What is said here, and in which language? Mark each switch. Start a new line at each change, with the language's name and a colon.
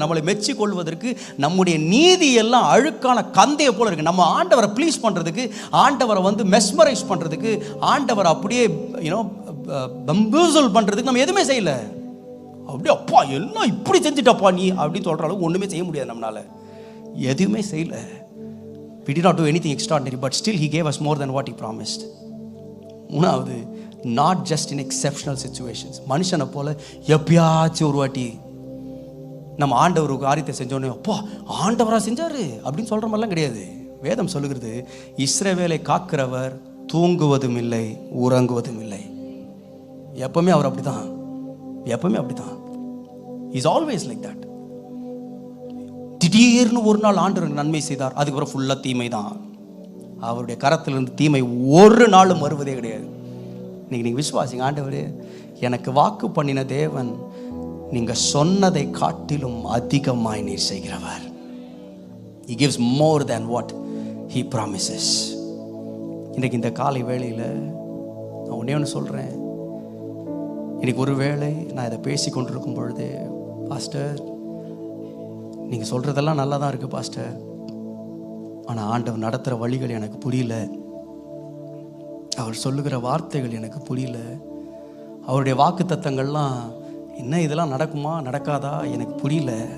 Tamil: நம்மளை மெச்சி கொள்வதற்கு நம்முடைய நீதி எல்லாம் அழுக்கான கந்தையை போல இருக்குது. நம்ம ஆண்டவரை ப்ளீஸ் பண்ணுறதுக்கு, ஆண்டவரை மெஸ்மரைஸ் பண்ணுறதுக்கு, ஆண்டவரை அப்படியே பம்பூசல் பண்ணுறதுக்கு நம்ம எதுவுமே செய்யலை. அப்படியே அப்பா எல்லாம் இப்படி செஞ்சுட்டப்பா நீ அப்படின்னு சொல்கிற அளவுக்கு ஒன்றுமே செய்ய முடியாது. நம்மளால் எதுவுமே செய்யலை.
English: We did not do anything extraordinary, but still he gave us more than what he promised.
Tamil: மூணாவது,
English: not just in exceptional situations.
Tamil: மனுஷனை போல எப்பயாச்சும் ஒரு வாட்டி நம்ம ஆண்டவர் ஒரு காரியத்தை செஞ்சோன்னே அப்பா ஆண்டவராக செஞ்சாரு அப்படின்னு சொல்கிற மாதிரிலாம் கிடையாது. வேதம் சொல்லுகிறது, இஸ்ரவேலை காக்கிறவர் தூங்குவதும் இல்லை உறங்குவதும் இல்லை. எப்பவுமே அவர் அப்படிதான், எப்பவுமே அப்படிதான்.
English: Is always like that.
Tamil: திடீர்னு ஒரு நாள் ஆண்டவர் நன்மை செய்தார், அதுக்கப்புறம் ஃபுல்லாக தீமை தான். அவருடைய கரத்திலிருந்து தீமை ஒரு நாளும் வருவதே கிடையாது. இன்னைக்கு நீங்கள் விசுவாசிங்க, ஆண்டவர் எனக்கு வாக்கு பண்ணின தேவன், நீங்கள் சொன்னதை காட்டிலும் அதிகமாய் நீர் செய்கிறவர்.
English: He gives more than what he promises.
Tamil: இன்றைக்கு இந்த காலை வேளையில் நான் ஒன்றே ஒன்று சொல்கிறேன். இன்றைக்கி ஒரு வேளை நான் இதை பேசி கொண்டிருக்கும் பொழுது, பாஸ்டர் நீங்கள் சொல்கிறதெல்லாம் நல்லா தான் இருக்குது பாஸ்டர், ஆனால் ஆண்டவர் நடத்துகிற வழிகள் எனக்கு புரியல, அவர் சொல்லுகிற வார்த்தைகள் எனக்கு புரியல, அவருடைய வாக்கு தத்தங்கள்லாம் என்ன இதெல்லாம் நடக்குமா நடக்காதா எனக்கு புரியல.